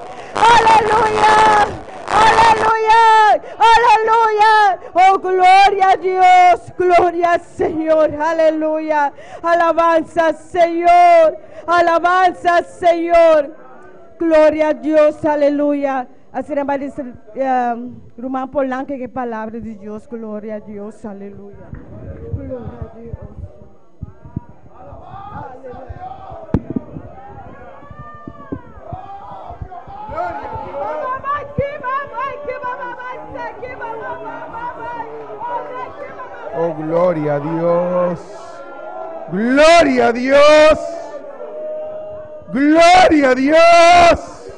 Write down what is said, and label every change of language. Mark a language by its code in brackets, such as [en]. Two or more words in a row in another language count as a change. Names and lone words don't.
[es] Aleluya. Aleluya. Aleluya. Oh, gloria a Dios. Gloria al Señor. Aleluya. Alabanza al Señor. Alabanza al Señor. Gloria a Dios. Aleluya. [pt] Assim vai dizer, Irmã Polanca, que palavra de Deus, glória a Deus, aleluia. Glória a Deus. [es] Oh, gloria a Dios. Gloria a Dios. Gloria a Dios.